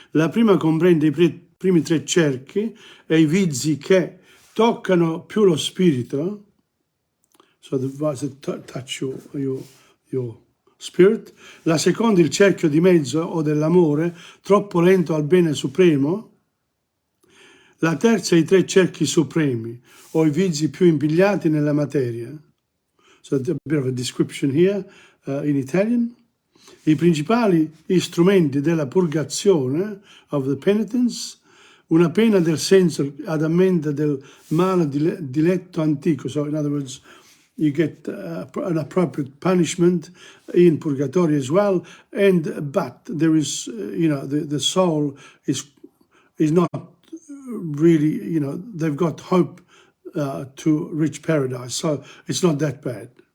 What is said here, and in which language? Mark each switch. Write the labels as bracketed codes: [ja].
[it] La prima comprende i primi 3 cerchi e i vizi che toccano più lo spirito, [en] so the vise touch your spirit. [it] La seconda il cerchio di mezzo o dell'amore, troppo lento al bene supremo. La terza i 3 cerchi supremi o i vizi più impigliati nella materia. [en] So a bit of a description here in Italian. [it] I principali strumenti della purgazione, [en] of the penitence, [it] una pena del senso ad ammenda del male diletto antico. [en] So in other words, you get an appropriate punishment in purgatory as well, but there is, the soul is not really, they've got hope to reach paradise, so it's not that bad.